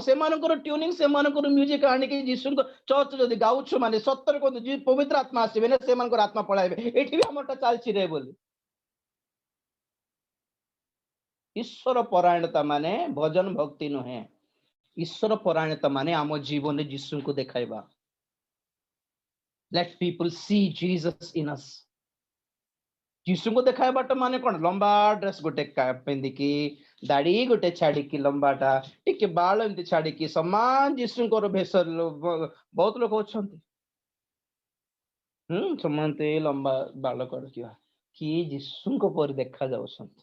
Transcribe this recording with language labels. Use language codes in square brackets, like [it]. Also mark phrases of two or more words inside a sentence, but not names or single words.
[or] ସେମାନଙ୍କର ଟ୍ୟୁନିଂ, ସେମାନଙ୍କର ମ୍ୟୁଜିକ ଆଣିକି ଯୀଶୁଙ୍କ ଚର୍ଚ୍ଚ ଯଦି ଗାଉଛୁ ମାନେ ସତରେ କହନ୍ତୁ ପବିତ୍ର ଆତ୍ମା ଆସିବେ ନା, ସେମାନଙ୍କର ଆତ୍ମା ପଳାଇବେ। ଏଠି ବି ଆମରଟା ଚାଲିଛି ରେ ବୋଲି। ଈଶ୍ୱର ପରାୟଣତା ମାନେ ଭଜନ ଭକ୍ତି ନୁହେଁ। ଈଶ୍ୱର ପରାୟଣତା ମାନେ ଆମ ଜୀବନରେ ଯୀଶୁଙ୍କୁ ଦେଖାଇବା। [en] Let people see Jesus in us. [or] ଯୀଶୁଙ୍କୁ ଦେଖାଇବାଟା ମାନେ କଣ? ଲମ୍ବା ଡ୍ରେସ ଗୋଟେ ପିନ୍ଧିକି, ଦାଢି ଗୋଟେ ଛାଡିକି, ଲମ୍ବାଟା ଟିକେ ବାଳ ଏମିତି ଛାଡିକି, ସମାନ ଯୀଶୁଙ୍କର ବେଶ। ବହୁତ ଲୋକ ଅଛନ୍ତି ସମସ୍ତେ ଲମ୍ବା ବାଳ କରିଥିବା, କି ଯୀଶୁଙ୍କ ପରି ଦେଖା ଯାଉଛନ୍ତି।